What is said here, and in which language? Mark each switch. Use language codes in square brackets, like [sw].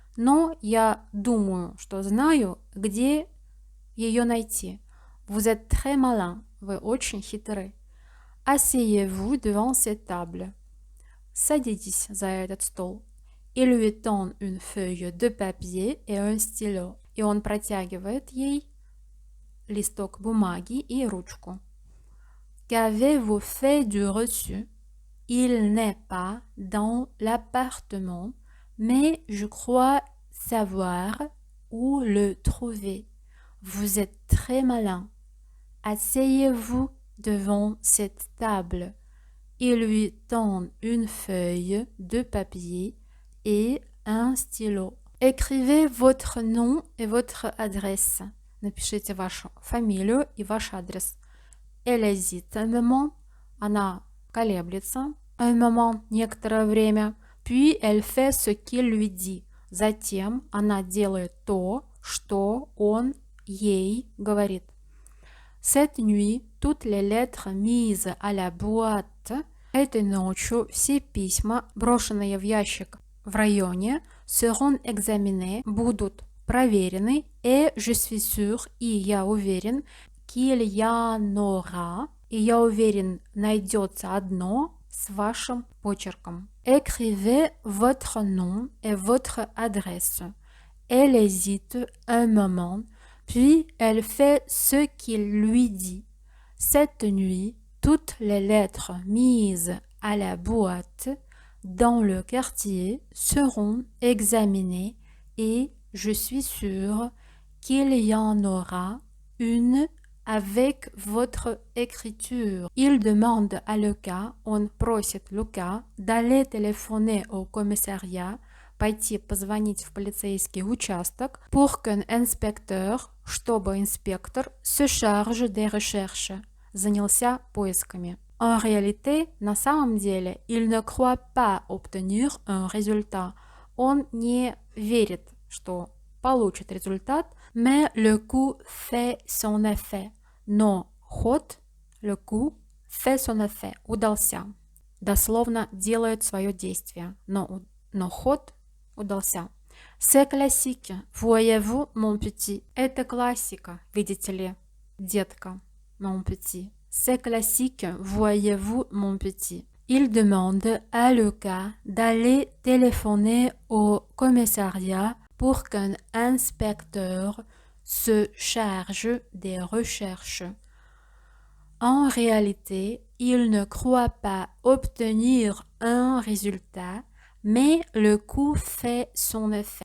[ru] Но я думаю, что знаю, где ее найти. [fr] Vous êtes très malin. [ru] Вы очень хитры. [fr] Asseyez-vous devant cette table. [ru] Садитесь за этот стол. [fr] Il lui tend une feuille de papier et un stylo. [ru] И он протягивает ей листок бумаги и ручку. [fr] Qu'avez-vous fait du reçu? Il n'est pas dans l'appartement, mais je crois savoir où le trouver. Vous êtes très malin. asseyez-vous devant cette table. Il lui tend une feuille de papier et un stylo. Écrivez votre nom et votre adresse. [ru] Напишите вашу фамилию и ваш адрес. [fr] Elle hésite un moment. [ru] Она колеблется. [fr] Un moment, [ru] некоторое время. [fr] Puis elle fait ce qu'il lui dit. [ru] Затем она делает то, что он ей говорит. [fr] Cette nuit, toutes les lettres mises à la boîte. [ru] Этой ночью все письма, брошенные в ящик в районе, [fr] seront examinés, [ru] будут проверены, [fr] et je suis sûr, [ru] и я уверен, [fr] qu'il y en aura, [ru] и я уверен, найдется одно с вашим почерком. [fr] Écrivez votre nom et votre adresse. Elle hésite un moment, puis elle fait ce qu'il lui dit. Cette nuit, toutes les lettres mises à la boîte dans le quartier seront examinées et je suis sûre qu'il y en aura une avec votre écriture. Il demande à Lucas, [ru] он просит Лука [fr] d'aller téléphoner au commissariat, [ru] пойти позвонить в полицейский участок, [fr] pour qu'un inspecteur, [ru] чтобы инспектор, [fr] se charge des recherches, [ru] занялся поисками. [fr] En réalité, [ru] на самом деле, [fr] il ne croit pas obtenir un résultat. [ru] Он не верит, что получит результат, [fr] mais le coup fait son effet. [ru] Но ход, [fr] le coup, fait son effet, [ru] удался. Дословно делает свое действие, но ход удался. [fr] C'est classique, voyez-vous, mon petit. [ru] Это классика, видите ли, детка, [fr] mon petit. C'est classique, voyez-vous, mon petit. Il demande à Lucas d'aller téléphoner au commissariat pour qu'un inspecteur se charge des recherches. En réalité, il ne croit pas obtenir un résultat, mais le coup fait son effet.